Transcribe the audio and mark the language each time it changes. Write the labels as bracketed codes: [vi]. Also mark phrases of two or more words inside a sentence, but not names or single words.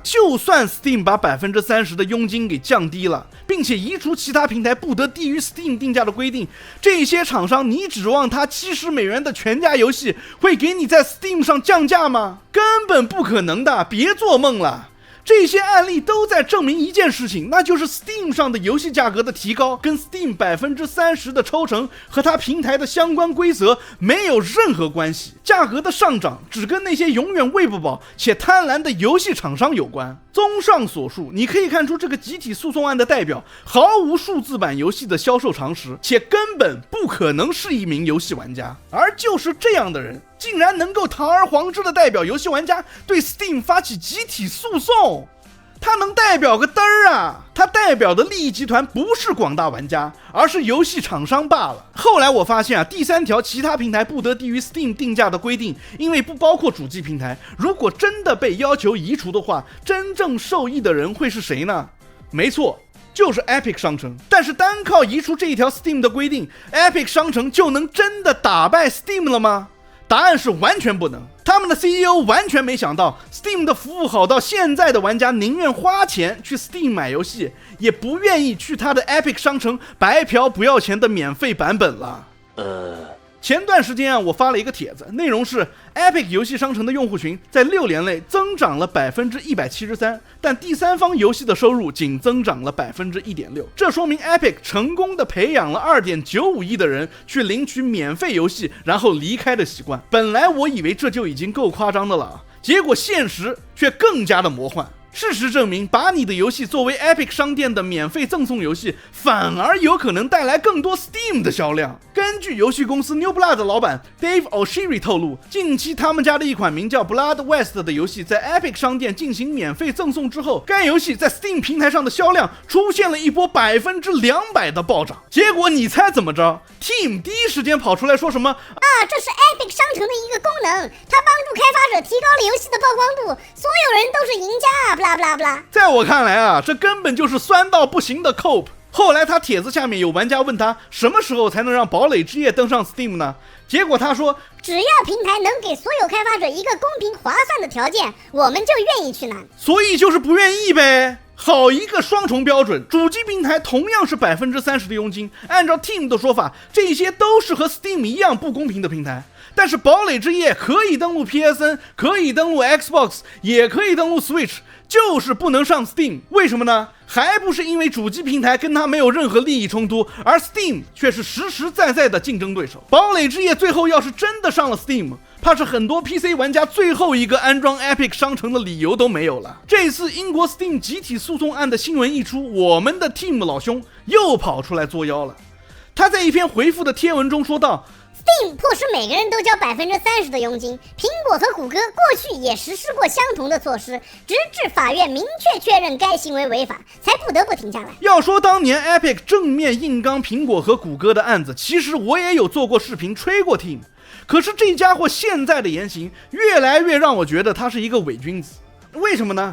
[zh] 就算 Steam 把 30% 的佣金給降低了，並且移除其他平台不得低於 Steam 定價的規定，這些廠商你指望它$70的全價遊戲會給你在 Steam 上降價嗎？根本不可能的，別做夢了。這些案例都在證明一件事情，那就是 Steam 上的遊戲價格的提高跟 Steam 30%的抽成和它平台的相關規則沒有任何關係，價格的上漲只跟那些永遠餵不飽且貪婪的遊戲廠商有關。綜上所述，你可以看出這個集體訴訟案的代表毫無數字版遊戲的銷售常識，且根本不可能是一名遊戲玩家。而就是這樣的人，竟然能夠堂而皇之的代表遊戲玩家對 Steam 發起集體訴訟，他能代表個嘚兒啊！他代表的利益集團不是廣大玩家，而是遊戲廠商罷了。後來我發現啊，第3條其他平台不得低於 Steam 定價的規定，因為不包括主機平台，如果真的被要求移除的話，真正受益的人會是誰呢？沒錯，就是 Epic 商城。但是單靠移除這一條 Steam 的規定， Epic 商城就能真的打敗 Steam 了嗎？答案是完全不能。他們的 CEO 完全沒想到 Steam 的服務好到現在的玩家寧願花錢去 Steam 買遊戲，也不願意去他的 Epic 商城白嫖不要錢的免費版本了。前段時間啊，我發了一個帖子，內容是 Epic 遊戲商城的用戶群在6年內增長了 173%， 但第三方遊戲的收入僅增長了 1.6%。這說明 Epic 成功的培養了 2.95 億的人去領取免費遊戲然後離開的習慣。本來我以為這就已經夠誇張的了，結果現實卻更加的魔幻。事實證明，把你的遊戲作為 Epic 商店的免費贈送遊戲，反而有可能帶來更多 Steam 的銷量。根據遊戲公司 New Blood 的老板 Dave Oshiri 透露，近期他們家的一款名叫 Blood West 的遊戲在 Epic 商店進行免費贈送之後，該遊戲在 Steam 平台上的銷量出現了一波200%的暴漲。結果你猜怎麼着？ Team 第一時間跑出來說什麼這是 Epic 商城的一個功能，它幫助開發者提高了遊戲的曝光度，所有人都是贏家，不啦不啦不啦。在我看来啊，這根本就是酸到不行的 Cope。後來他帖子下面有玩家問他什麼時候才能讓堡壘之夜登上 Steam 呢？結果他說，只要平台能給所有開發者一個公平划算的條件，我們就願意去拿。所以就是不願意唄。好一個雙重標準，主機平台同樣是 30% 的佣金，按照 Team 的說法，這些都是和 Steam 一樣不公平的平台。但是堡壘之夜可以登錄 PSN， 可以登錄 Xbox， 也可以登錄 Switch， 就是不能上 Steam。为什麼呢？還不是因為主機平台跟他沒有任何利益衝突，而 Steam 卻是實實在在的競爭對手。堡壘之夜最後要是真的上了 Steam， 怕是很多 PC 玩家最後一個安裝 Epic 商城的理由都沒有了。這次英國 Steam 集體訴訟案的新聞一出，我們的 Team 老兄又跑出來作妖了。他在一篇回復的貼文中說道，Steam 迫使每個人都交 30% 的佣金，蘋果和谷歌過去也實施過相同的措施，直至法院明確確認該行為違法，才不得不停下來。要說當年 Epic 正面硬剛蘋果和谷歌的案子，其實我也有做過視頻吹過 Team， 可是這家伙現在的言行越來越讓我覺得他是一個偽君子。為什麼呢？